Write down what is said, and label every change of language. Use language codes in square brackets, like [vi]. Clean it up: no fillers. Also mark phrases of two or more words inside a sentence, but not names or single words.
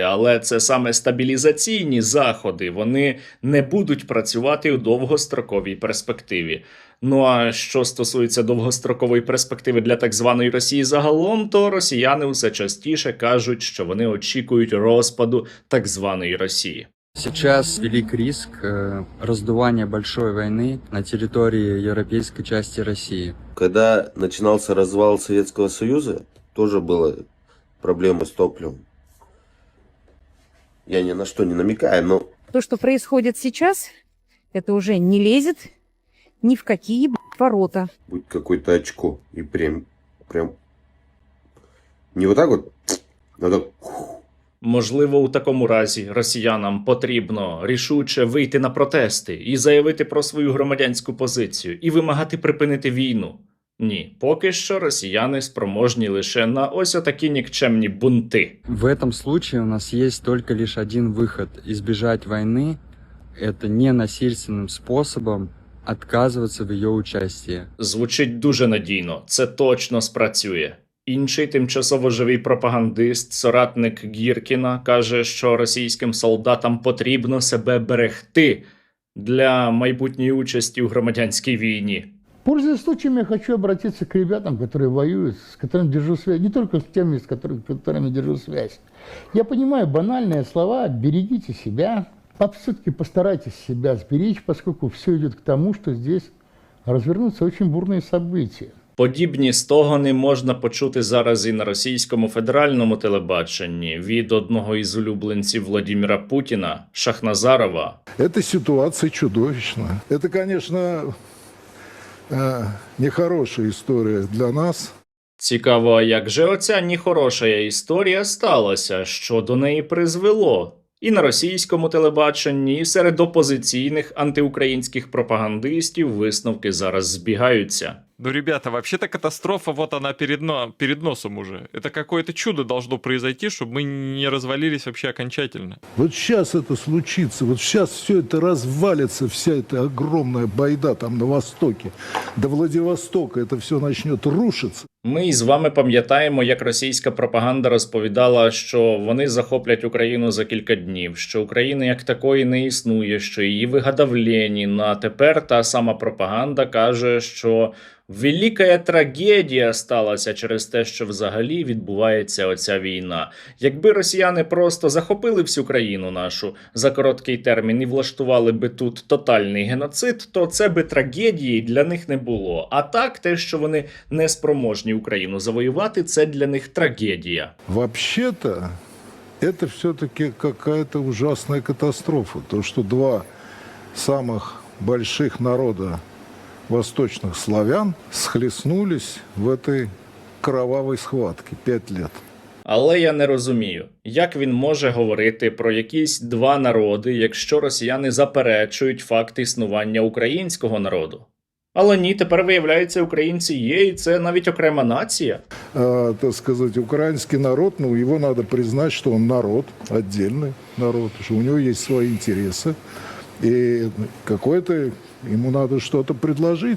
[uk] Але це саме стабілізаційні заходи, вони не будуть працювати у довгостроковій перспективі. Ну а що стосується довгострокової перспективи для так званої Росії загалом, то росіяни усе частіше кажуть, що вони очікують розпаду так званої Росії. [ru] Сейчас велик риск раздувания большой войны на территории европейской части России. Когда начинался развал Советского Союза, тоже была проблема с топливом. Я ни на что не намекаю, но... То, что происходит сейчас, это уже не лезет ни в какие ворота. Будь какое-то очко и прям не вот так вот, а так... [uk] Можливо, у такому разі росіянам потрібно рішуче вийти на протести і заявити про свою громадянську позицію і вимагати припинити війну. Ні, поки що росіяни спроможні лише на ось отакі нікчемні бунти. [ru] В этом случае у нас есть только лишь один выход – избежать войны. Это ненасильственным способом отказываться в ее участии. [uk] Звучить дуже надійно, це точно спрацює. Інший тимчасово живий пропагандист, соратник Гіркіна, каже, що російським солдатам потрібно себе берегти для майбутньої участі у громадянській війні. [ru] Пользуясь случаем, я хочу обратиться к ребятам, которые воюют, с которыми держу связь, не только с теми, с которыми держу связь. Я понимаю банальные слова «берегите себя», а все-таки постарайтесь себя сберечь, поскольку все идет к тому, что здесь развернутся очень бурные события. [uk] Подібні стогони можна почути зараз і на російському федеральному телебаченні від одного із улюбленців Владимира Путіна, Шахназарова. [ru] Эта ситуация чудовищна. Это, конечно, нехорошая история для нас. [uk] Цікаво, а як же оця нехороша історія сталася, що до неї призвело? І на російському телебаченні, і серед опозиційних антиукраїнських пропагандистів висновки зараз збігаються. [ru] Ну, ребята, вообще-то катастрофа, вот она перед носом уже. Это какое-то чудо должно произойти, чтобы мы не развалились вообще окончательно. Вот сейчас это случится, вот сейчас все это развалится, вся эта огромная байда там на Востоке. До Владивостока это все начнет рушиться. [uk] Ми із вами пам'ятаємо, як російська пропаганда розповідала, що вони захоплять Україну за кілька днів, що України як такої не існує, що її вигадав Ленін, а тепер та сама пропаганда каже, що велика трагедія сталася через те, що взагалі відбувається оця війна. Якби росіяни просто захопили всю країну нашу за короткий термін і влаштували би тут тотальний геноцид, то це би трагедії для них не було. А так, те, що вони не спроможні Україну завоювати, це для них трагедія. [ru] Вообще-то, это все-таки какая-то ужасная катастрофа. То, что два самых больших народа восточных славян схлестнулись в этой кровавой схватке 5 лет. [uk] Але я не розумію, як він може говорити про якісь два народи, якщо росіяни заперечують факт існування українського народу. Але ні, тепер виявляється, українці є, і це навіть окрема нація. [ru] Так сказать, украинский народ, ну, его надо признать, что он народ, отдельный народ, что у него есть свои интересы, и какое-то ему надо что-то предложить.